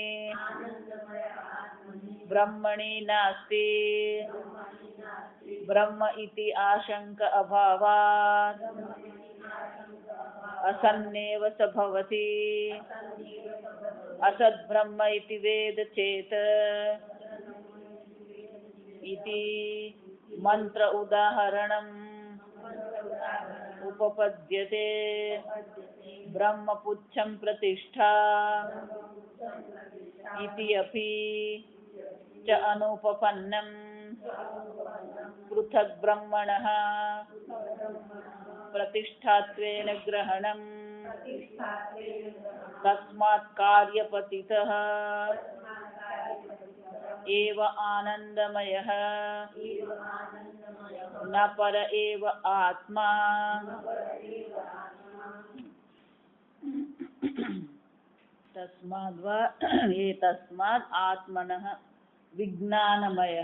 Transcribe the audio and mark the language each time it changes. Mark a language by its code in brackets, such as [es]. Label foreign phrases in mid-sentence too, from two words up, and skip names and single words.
[sa] ब्रह्मणि नास्ति ब्रह्म इति आशंक अभावात् असन्नेव स भवति असद् ब्रह्म इति वेद चेत् इति मंत्र उदाहरणम् उपपद्यते ब्रह्मपुच्छं प्रतिष्ठा इति अपि च अनुपपन्नम् पृथक ब्रह्मणः प्रतिष्ठात्वेन ग्रहणम तस्मात् कार्यपतितः एव आनंदमयः न पर एव आत्मा तस्माद आत्मनः विज्ञानमय.